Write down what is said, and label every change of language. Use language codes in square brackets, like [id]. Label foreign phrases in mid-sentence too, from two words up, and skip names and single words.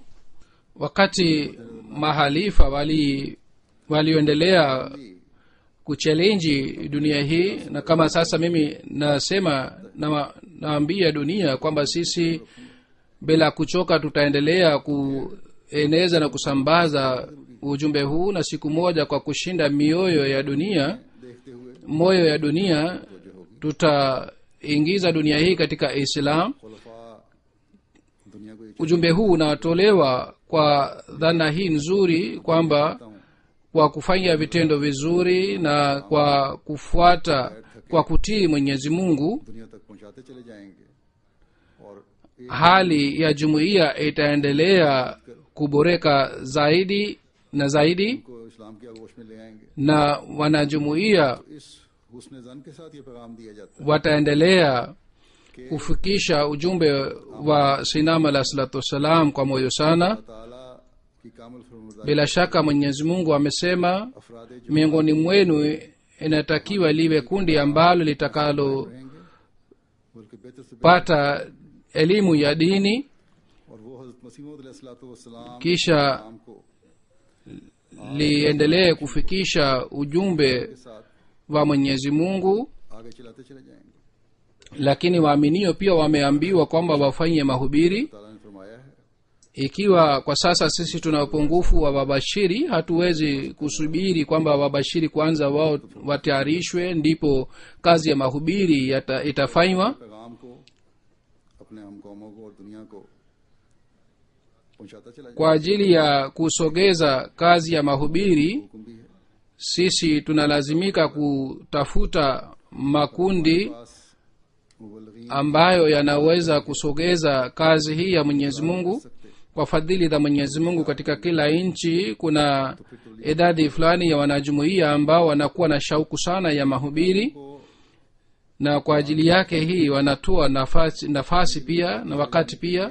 [sw] Wakati mahalifa walioendelea kuchelenji dunia hii, na kama sasa mimi nasema naambia dunia kwamba sisi bila kuchoka tutaendelea kueneza na kusambaza ujumbe huu, na siku moja kwa kushinda mioyo ya dunia, [ur] دیکھتے ہوئے [sw] moyo ya dunia, tutaingiza dunia hii katika Islam. [ur] خلفا دنیا کو یہ [sw] Ujumbe huu unatolewa kwa dhana hii nzuri kwamba kwa kufanya vitendo vizuri na kwa kufuata, kwa kutii mwenyezi mungu, [ur] دنیا تک پہنچاتے چلے جائیں گے اور ایک [sw] hali ya jumuiya itaendelea kuboreka zaidi na zaidi, [ur] کو اسلام کی آغوش میں لے آئیں گے. [sw] na wanajumuiya [ur] اس حسن ظن کے ساتھ یہ پیغام دیا جاتا ہے [sw] wataendelea kufikisha ujumbe wa sinam [ar] الله صلاة والسلام [sw] kwa moyo sana. [ur] اللہ تعالیٰ کی کامل فرمانبرداری [sw] Bila shaka mwenyezi mungu amesema, [ur] افراد [sw] miongoni mwenu inatakiwa liwe kundi ambalo litakalopata [ur] رہیں گے بلکہ بہتر سے [sw] elimu ya dini, [ur] اور وہ حضرت مسیح موعود علیہ السلام [sw] kisha [ur] نام کو [sw] liendelee kufikisha ujumbe [ur] کے ساتھ [sw] wa mwenyezi mungu. [ur] آگے چلاتے چلے جائیں گے. [sw] Lakini waaminio pia wameambiwa kwamba wafanye mahubiri, [ur] تعالیٰ نے فرمایا ہے [sw] ikiwa kwa sasa sisi tuna upungufu wa wabashiri, hatuwezi kusubiri kwamba wabashiri kwanza wao watayarishwe ndipo kazi ya mahubiri itafanywa. [ur] پیغام کو اپنے ہم قوموں کو اور دنیا کو پہنچاتا چلا [sw] Kwa ajili ya kusogeza kazi ya mahubiri, [ur] حکم بھی ہے [sw] sisi tunalazimika kutafuta makundi [ur] پاس مبلغین [sw] ambayo yanaweza kusogeza kazi hii ya Mwenyezi Mungu. Kwa fadhili za Mwenyezi Mungu, katika kila nchi kuna idadi fulani ya wanajumuiya ambao wanakuwa na shauku sana ya mahubiri, na kwa ajili yake hii wanatoa nafasi pia na wakati pia.